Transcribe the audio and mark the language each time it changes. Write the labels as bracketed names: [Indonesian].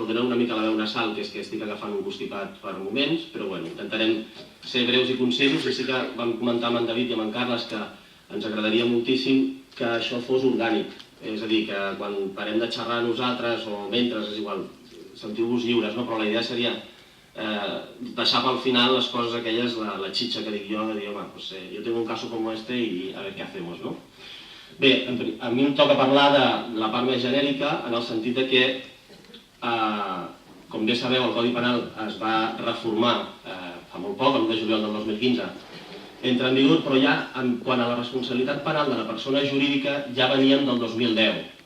[Catalan] Perdoneu una mica la veu nasal, que és que estic agafant un constipat per moments, però bueno, intentarem ser breus i concisos, i sí que vam comentar amb en David i amb en Carles que ens agradaria moltíssim que això fos orgànic, és a dir, que quan parem de xerrar nosaltres o mentre, és igual, sentiu-vos lliures, no? Però la idea seria deixar pel final les coses aquelles, la xitxa que dic jo, de dir, home, pues, [Spanish] yo tengo un caso como este y a ver qué hacemos, [Catalan] no? Bé, a mi em toca parlar de la part més genèrica, en el sentit que, com bé sabeu, el Codi Penal es va reformar fa molt poc, el 1 de juliol del 2015, entra en vigor, però ja, quant a la responsabilitat penal de la persona jurídica, ja veníem del 2010.